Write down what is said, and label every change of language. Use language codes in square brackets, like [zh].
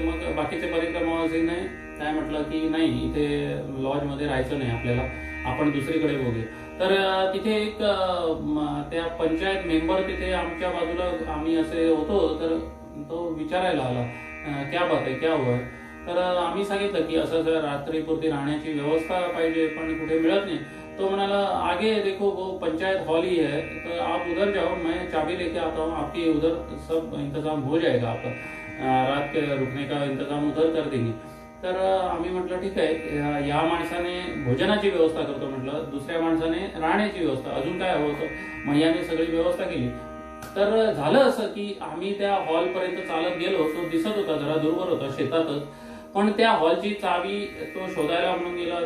[mr] मग बाकीचे परिक्रमावासीने काय म्हटलं की नाही, इथे लॉजमध्ये राहायचं नाही आपल्याला, आपण दुसरीकडे बघूया. तर तिथे एक त्या पंचायत मेंबर तिथे आमच्या बाजूला आम्ही असे होतो, तर तो विचारायला आला क्या बात आहे, [hi] क्या हुआ. [mr] तर आम्ही सांगितलं की असं रात्रीपुरती राहण्याची व्यवस्था पाहिजे पण कुठे मिळत नाही. तो म्हणाला [hi] आगे देखो वो पंचायत हॉल ही है, तो आप उधर जाओ, मैं चाबी लेके आता हूँ, आपकी उधर सब इंतजाम हो जाएगा, आपका रात के रुकने का इंतजाम उधर कर देंगे. [mr] तर आम्ही म्हटलं ठीक आहे, या माणसाने भोजनाची व्यवस्था करतो म्हटलं, दुसऱ्या माणसाने राहण्याची व्यवस्था, अजून काय हवं होतं. मैयाने सगळी व्यवस्था केली. तर झालं असं की आम्ही त्या हॉलपर्यंत चालत गेलो. तो दिसत होता जरा दूरवर होता, शेतातच, पण त्या हॉलची चावी तो शोधायला म्हणून गेला.